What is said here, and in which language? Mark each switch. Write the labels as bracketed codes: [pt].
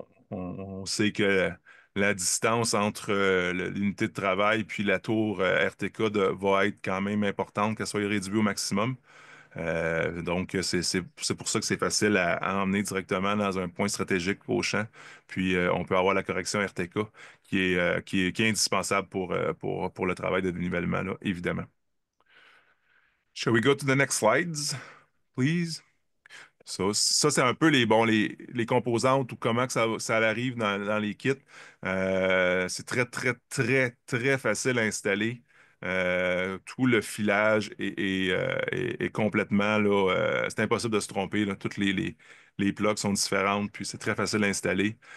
[fr] On sait que la distance entre l'unité de travail puis la tour RTK va être quand même importante, qu'elle soit réduite au maximum. Donc, c'est pour ça que c'est facile à emmener directement dans un point stratégique au champ. Puis, on peut avoir la correction RTK qui est indispensable pour le travail de dénivellement, là, évidemment. [en] Shall we go to the next slides, please? [fr] Ça, c'est un peu les composantes ou comment que ça arrive dans les kits. C'est très facile à installer. Tout le filage est complètement là. C'est impossible de se tromper, là. Toutes les plugs sont différentes, puis c'est très facile à installer.